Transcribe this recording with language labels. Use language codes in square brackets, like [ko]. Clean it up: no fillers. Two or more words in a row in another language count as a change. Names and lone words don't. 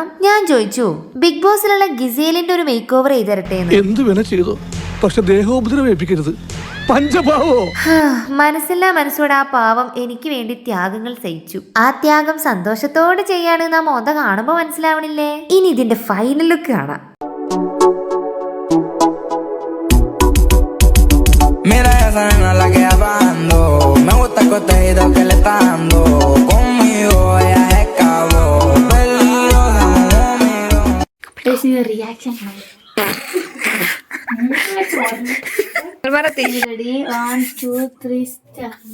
[ml] ഞാൻ ചോദിച്ചു ബിഗ് ബോസിലുള്ള ഗിസേലിന്റെ ഒരു [en] make over [ml] ചെയ്തരട്ടെ. എന്ത് വേണ ചെയ്തോ, പക്ഷെ ദേഹോപദ്രവേൽപ്പിക്കരുത്. പഞ്ചപാവോ മനസ്സില്ലാ മനസ്സോടെ ആ പാവം എനിക്ക് വേണ്ടി ത്യാഗങ്ങൾ സഹിച്ചു. ആ ത്യാഗം സന്തോഷത്തോടെ ചെയ്യാണ് നാം മോന്ത കാണുമ്പോ മനസ്സിലാവണില്ലേ. ഇനി ഇതിന്റെ [en] final look [ml] കാണാം. [es] Mira esa nena la que bajando, me gusta el cotejito que le está dando, conmigo ella es cabo, peligrosa conmigo. [en] Please your reaction. Ready, 1, 2, 3, start.